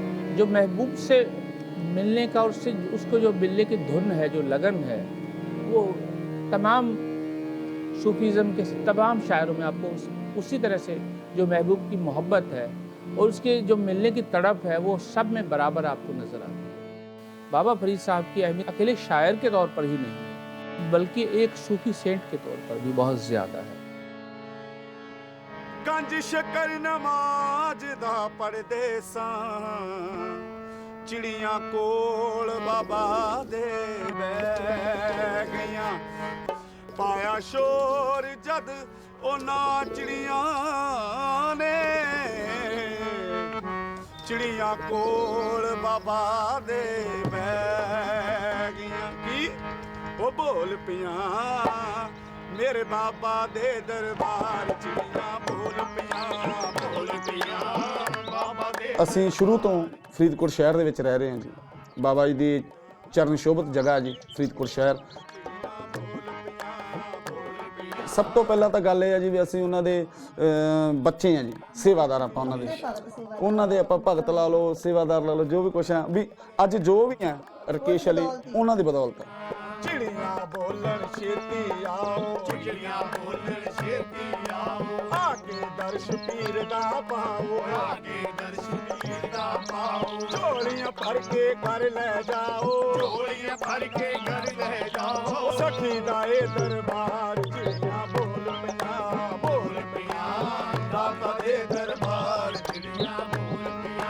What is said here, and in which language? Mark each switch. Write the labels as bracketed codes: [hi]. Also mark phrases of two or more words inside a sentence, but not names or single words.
[hi] जो महबूब से मिलने का, उससे उसको जो मिलने की धुन है, जो लगन है, वो तमाम सूफीज़म के तमाम शायरों में आपको उसी तरह से जो महबूब की मोहब्बत है और उसके जो मिलने की तड़प है, वो सब में बराबर आपको नज़र आती है। बाबा फरीद साहब की अहमियत अकेले शायर के तौर पर ही नहीं, बल्कि एक सूफी सेंट के तौर पर भी बहुत ज़्यादा है। [pa] ਗੰਜ ਸ਼ਕਰ ਨਮਾਜ਼ ਦਾ ਪੜ੍ਹਦੇ ਸਾਂ, ਚਿੜੀਆਂ ਕੋਲ ਬਾਬਾ ਦੇ ਬਹਿ ਗਈਆਂ, ਪਾਇਆ ਸ਼ੋਰ ਜਦ ਉਨ੍ਹਾਂ ਚਿੜੀਆਂ ਨੇ, ਚਿੜੀਆਂ ਕੋਲ ਬਾਬਾ ਦੇ ਬਹਿ ਗਈਆਂ, ਕੀ ਓ ਬੋਲ ਪਈਆਂ ਮੇਰੇ ਬਾਬਾ ਦੇ ਦਰਬਾਰ, ਚਿੜੀਆਂ ਬੋਲ ਪਈਆਂ ਬਾਬਾ ਦੇ। ਅਸੀਂ ਸ਼ੁਰੂ ਤੋਂ ਫਰੀਦਕੋਟ ਸ਼ਹਿਰ ਦੇ ਵਿੱਚ ਰਹਿ ਰਹੇ ਹਾਂ ਜੀ। ਬਾਬਾ ਜੀ ਦੀ ਚਰਨ ਸ਼ੋਭਤ ਜਗ੍ਹਾ ਜੀ ਫਰੀਦਕੋਟ ਸ਼ਹਿਰ। ਸਭ ਤੋਂ ਪਹਿਲਾਂ ਤਾਂ ਗੱਲ ਇਹ ਹੈ ਜੀ ਵੀ ਅਸੀਂ ਉਹਨਾਂ ਦੇ ਬੱਚੇ ਆ ਜੀ, ਸੇਵਾਦਾਰ ਆਪਾਂ ਉਹਨਾਂ ਦੇ ਆਪਾਂ ਭਗਤ ਲਾ ਲਓ, ਸੇਵਾਦਾਰ ਲਾ ਲਓ, ਜੋ ਵੀ ਕੁਛ ਆ ਵੀ ਅੱਜ ਜੋ ਵੀ ਆ ਰਕੇਸ਼ ਅਲੀ ਉਹਨਾਂ ਦੀ ਬਦੌਲਤ। ਚਿੜੀਆਂ ਬੋਲਣ ਛੇਤੀ ਆਓ, ਚਿੜੀਆਂ ਬੋਲਣ ਛੇਤੀ ਆਓ, ਅੱਗੇ ਦਰਸ਼ ਪੀਰ ਦਾ ਪਾਓ, ਅੱਗੇ ਦਰਸ਼ ਪੀਰ ਦਾ ਪਾਓ, ਝੋਲੀਆਂ ਭਰ ਕੇ ਘਰ ਲੈ ਜਾਓ, ਝੋਲੀਆਂ ਭਰ ਕੇ ਘਰ ਲੈ ਜਾਓ, ਸਖੀ ਦਾ ਏ ਦਰਬਾਰ, ਚਿੜੀਆਂ ਬੋਲ ਪਿਆ ਦਾਤਾ ਦੇ ਦਰਬਾਰ, ਚਿੜੀਆਂ ਬੋਲ ਪਿਆ।